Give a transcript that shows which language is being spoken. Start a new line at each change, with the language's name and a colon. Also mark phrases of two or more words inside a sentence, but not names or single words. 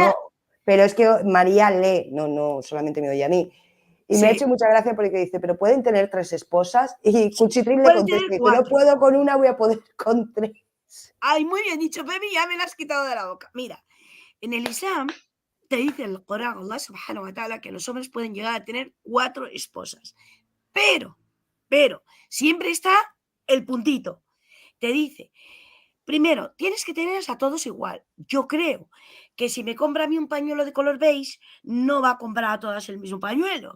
Spanish: no, pero es que María lee, no solamente me oye a mí. Y me ha hecho sí, mucha gracia porque dice, pero pueden tener 3 esposas. Y Cuchitril le pueden contesta, tener dice, no 4. puedo con una, voy a poder con 3. Ay, muy bien dicho, Pepi, ya me la has quitado de la boca. Mira, en el Islam te dice el Corán,
Arabic: الله سبحانه وتعالى,
Spanish: que los hombres pueden llegar a tener 4 esposas. Pero, siempre está el puntito. Te dice, primero, tienes que tenerlas a todos igual. Yo creo que si me compra a mí un pañuelo de color beige, no va a comprar a todas el mismo pañuelo.